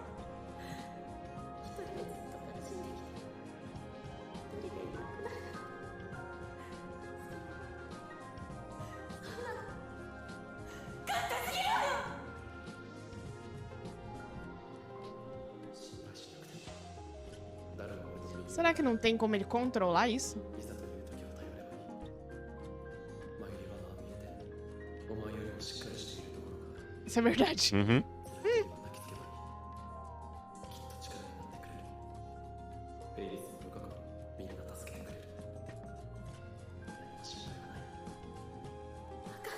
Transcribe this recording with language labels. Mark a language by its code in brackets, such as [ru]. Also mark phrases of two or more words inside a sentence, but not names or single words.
[ja] 一人でずっと悲しんできて一人でいなくなる。そんなの簡単すぎるわよ。心配しなくても誰も俺の身に [pt] Será que não tem como ele controlar isso? [ja] いざという時は頼ればいい。前には見えてお前よりもしっかりしているところがある。 [pt] Isso é verdade. Uhum. [ja] 抱きつけばいい。きっと力になってくれる。エイリスの過去みんな助けてくれる。何も心配はない。バカ。